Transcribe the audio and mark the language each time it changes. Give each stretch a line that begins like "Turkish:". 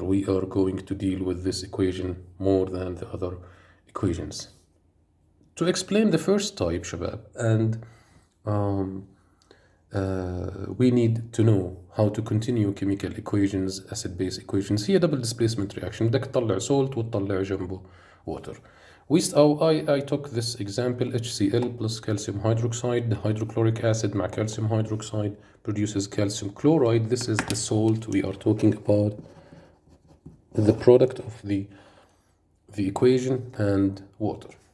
English: We are going to deal with this equation more than the other equations. To explain the first type شباب, and we need to know how to continue chemical equations, acid-base equations. هي double displacement reaction.
Arabic: بدك تطلع salt وتطلع جنبه water.
English: I took this example, HCl plus calcium hydroxide. The hydrochloric acid مع calcium hydroxide produces calcium chloride. This is the salt we are talking about, the product of the equation and water.